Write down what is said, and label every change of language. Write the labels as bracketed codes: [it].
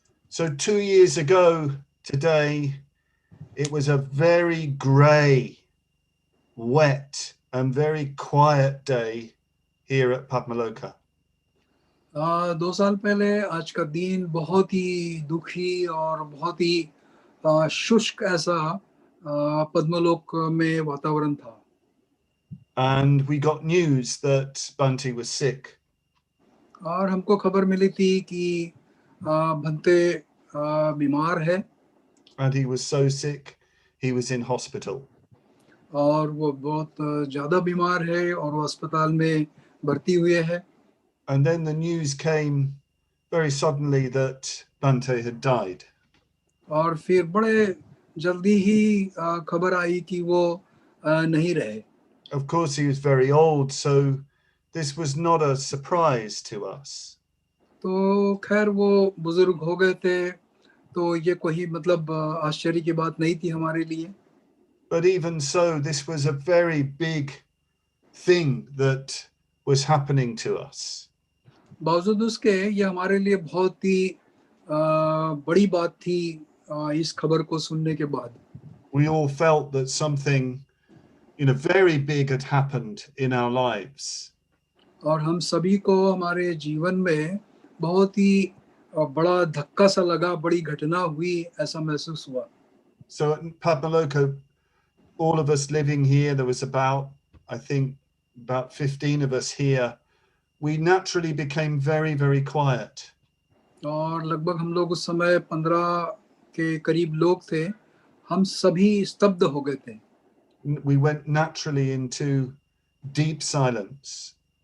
[en] So 2 years ago today, it was a very grey, wet and very quiet day here at Padmavajra. [hi] 2 साल पहले आज का दिन बहुत ही दुखी और बहुत ही शुष्क ऐसा पद्मलोक में वातावरण था. [en] And we got news that Bhante was sick. [hi] और हमको खबर मिली थी कि भंते बीमार है. [en] And he was so sick, he was in hospital. [hi] और वो बहुत ज़्यादा बीमार है और वो अस्पताल में भर्ती हुए हैं. [en] And then the news came very suddenly that Bhante had died. [hi] और फिर बड़े जल्दी ही खबर आई कि वो नहीं रहे. [en] Of course, he was very old, so this was not a surprise to us. [hi] तो खैर वो बुजुर्ग हो गए थे, तो ये कोई मतलब आश्चर्य की बात नहीं थी हमारे लिए. [en] But even so, this was a very big thing that was happening to us. [hi] बावजूद उसके ये हमारे लिए बहुत ही बड़ी बात थी इस खबर को सुनने के बाद. [en] We all felt that something, very big had happened in our lives. [hi] और हम सभी को हमारे जीवन में बहुत ही बड़ा धक्का सा लगा, बड़ी घटना हुई ऐसा महसूस हुआ. [en] So at Padmavajra, all of us living here, there was about 15 of us here. We naturally became very, very quiet. [hi] और लगभग हम लोग उस समय 15 के करीब लोग थे. हम सभी स्तब्ध हो गए थे. [en] We went naturally into deep silence.